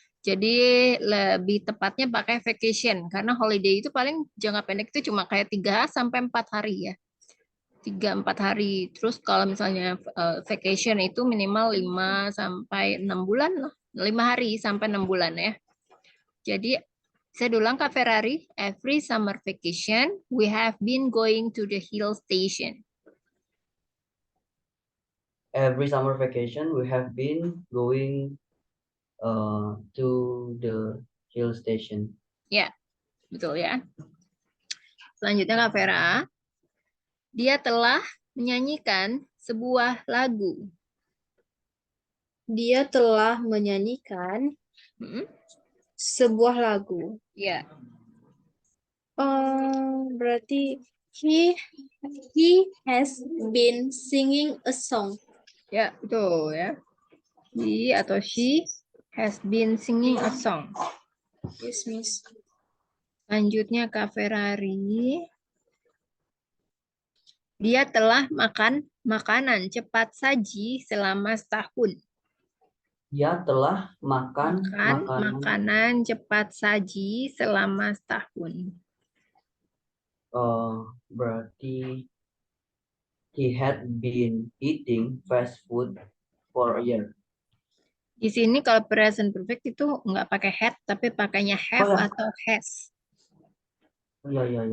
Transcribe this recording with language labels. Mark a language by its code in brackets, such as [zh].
[id] Jadi lebih tepatnya pakai vacation, karena holiday itu paling jangka pendek itu cuma kayak 3 sampai 4 hari ya. 3-4 hari. Terus kalau misalnya vacation itu minimal 5 sampai 6 bulan lah. 5 hari sampai 6 bulan ya. Jadi saya ulang [en] Kak Ferrari, every summer vacation we have been going to the hill station. Every summer vacation we have been going to the hill station. [id] Ya, betul ya. Selanjutnya Kak Vera, dia telah menyanyikan sebuah lagu. Dia telah menyanyikan sebuah lagu. Ya. Berarti [en] he has been singing a song. [id] Ya, betul ya. [en] He atau she has been singing a song. Yes, Miss. [id] Selanjutnya Kak Ferrari, dia telah makan makanan cepat saji selama setahun. Dia telah makan makanan cepat saji selama setahun. Berarti [en] he had been eating fast food for a year. [id] Di sini kalau present perfect itu nggak pakai had, tapi pakainya have atau has. Ya.